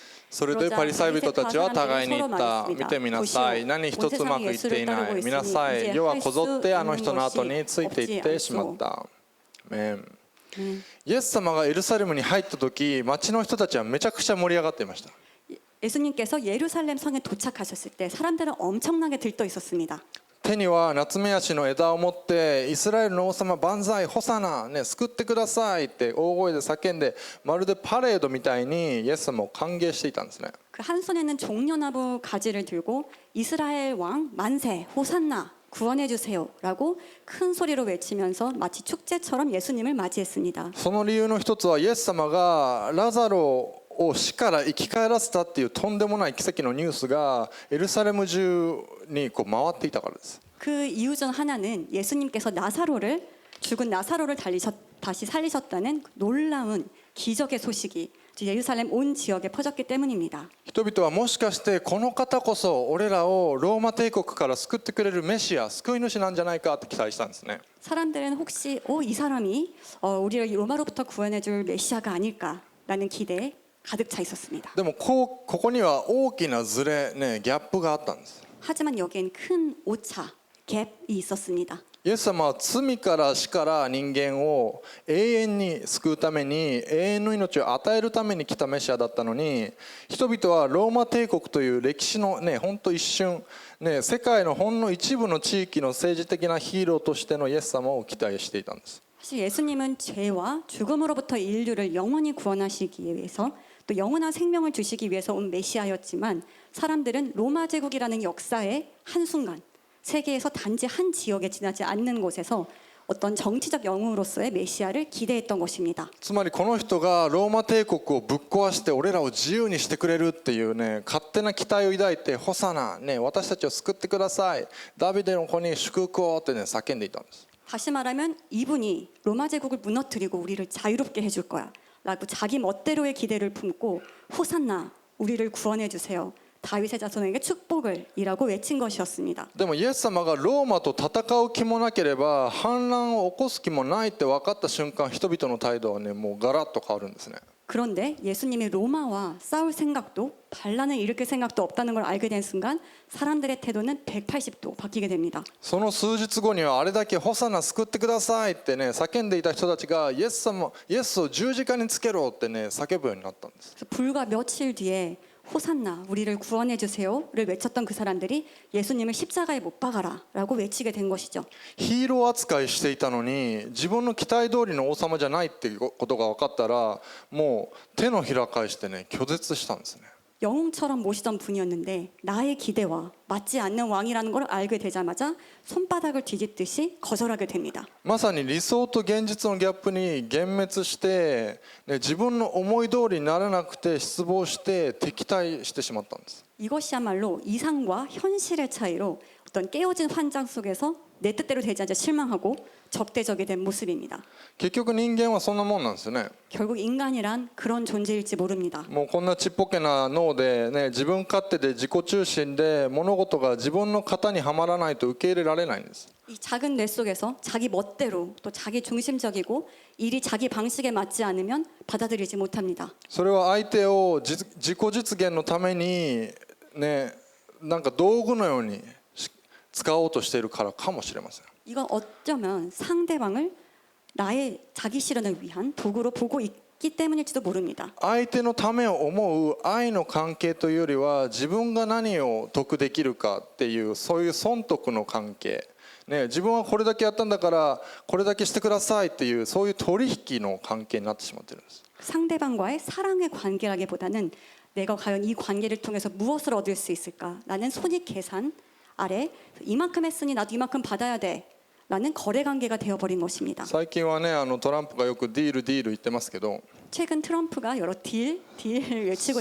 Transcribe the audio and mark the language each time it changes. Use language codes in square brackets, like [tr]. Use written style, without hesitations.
[ja] それでパリサイ人たちは互いに言った。見てみなさい。何一つうまくいっていない。見なさい。世はこぞってあの人の後についていってしまった。イエス様がエルサレムに入った時、町の人たちはめちゃくちゃ盛り上がっていました。 [ko] 예수님께서 예루살렘 성에 도착하셨을 때 사람들은 엄청나게 들떠 있었습니다. [ja] 手にはナツメヤシの枝を持ってイスラエルの王様万歳ホサナ、ね、救ってくださいって大声で叫んでまるでパレードみたいにイエス様を歓迎していたんですね。 [ko] 그 한 손에는 종려나무 가지를 들고 이스라엘 왕 만세 호산나 구원해 주세요라고 큰 소리로 외치면서 마치 축제처럼 예수님을 맞이했습니다. [ja] その理由の一つはイエス様がラザロを死から生き返らせたっていうとんでもない奇跡のニュースがエルサレム中にこう回っていたからです。 [ko] 그 이유 중 하나는 예수님께서 죽은 나사로를 다시 살리셨다는 놀라운 기적의 소식이 예루살렘 온 지역에 퍼졌기 때문입니다. [ja] 人々はもしかしてこの方こそ俺らをローマ帝国から救ってくれるメシア救い主なんじゃないかって期待したんですね。 [ko] 사람들은 혹시 이 사람이 우리를 로마로부터 구원해줄 메시아가 아닐까라는 기대에 가득 차 있었습니다. [ja] でもここには大きなズレねギャップがあったんです。 [ko] 하지만 여기엔 큰 오차, 갭이 있었습니다. [ja] イエス様は罪から死から人間を永遠に救うために永遠の命を与えるために来たメシアだったのに人々はローマ帝国という歴史のねほんと一瞬ね世界のほんの一部の地域の政治的なヒーローとしてのイエス様を期待していたんです。 [ko] 사실 예수님은 죄와 죽음으로부터 인류를 영원히 구원하시기 위해서 또 영원한 생명을 주시기 위해서 온 메시아였지만 사람들은 로마 제국이라는 역사의 한순간 세계에서 단지 한 지역에 지나지 않는 곳에서 어떤 정치적 영웅으로서의 메시아를 기대했던 것입니다. [ja] つまりこの人がローマ帝国をぶっ壊して俺らを自由にしてくれるっていうね勝手な期待を抱いてホサナね私たちを救ってくださいダビデの子に祝福をってね叫んでいたんです。 [ko] 다시 말하면 이분이 로마 제국을 무너뜨리고 우리를 자유롭게 해줄 거야 라고 자기 멋대로의 기대를 품고 호산나 우리를 구원해 주세요 다윗의 자손에게 축복을이라고 외친 것이었습니다. [ja] でもイエス様がローマと戦う気もなければ反乱を起こす気もないって分かった瞬間、人々の態度はねもうガラッと変わるんですね。 [ko] 그런데 예수님이 로마와 싸울 생각도 반란을 일으킬 생각도 없다는 걸 알게 된 순간 사람들의 태도는 180도 바뀌게 됩니다. [ja] その数日後にはあれだけホサナ救ってくださいってね叫んでいた人たちがイエスを十字架につけろってね叫ぶようになったんです。 [ko] 그래서 불과 며칠 뒤에 호산나 우리를 구원해 주세요를 외쳤던 그 사람들이 예수님을 십자가에 못 박아라라고 외치게 된 것이죠. [ja] ヒーロー扱いしていたのに自分の期待通りの王様じゃないっていうことが分かったらもう手のひら返してね拒絶したんですね。 [ko] 영웅처럼 모시던 분이었는데 나의 기대와 맞지 않는 왕이라는 걸 알게 되자마자 손바닥을 뒤집듯이 거절하게 됩니다. [ja] まさに理想と現実のギャップに幻滅して、ね、自分の思い通りにならなくて失望して敵対してしまったんです。 [ko] 이것이야말로 이상과 현실의 차이로 어떤 깨어진 환장 속에서 내 뜻대로 되지 않자 실망하고 적대적이 된 모습입니다. [ja] 結局人間はそんなもんなんですよね。 [ko] 결국 인간이란 그런 존재일지 모릅니다. [ja] もうこんなちっぽけな脳で、ね、自分勝手で自己中心で物事が自分の型にはまらないと受け入れられないんです。 [ko] 이 작은 뇌 속에서 자기 멋대로 또 자기 중심적이고 일이 자기 방식에 맞지 않으면 받아들이지 못합니다. [ja] それは相手を自己実現のために、ね、なんか道具のように使おうとしているからかもしれません。 [ko] 이건 어쩌면 상대방을 나의 자기 실현을 위한 도구로 보고 있기 때문일지도 모릅니다. [ja] 相手のためを思う愛の関係というよりは自分が何を得できるかっていうそういう損得の関係、ね、自分はこれだけやったんだからこれだけしてくださいっていうそういう取引の関係になってしまっているんです。 [ko] 상대방과의 사랑의 관계라기보다는 내가 과연 이 관계를 통해서 무엇을 얻을 수 있을까라는 손익 계산 아래 이만큼 했으니 나도 이만큼 받아야 돼 라는 거래 관계가 되어버린 것입니다. [ja] 最近はねトランプがよくディールディール言ってますけど [ko] 최근 트럼프가 여러 딜을 외치고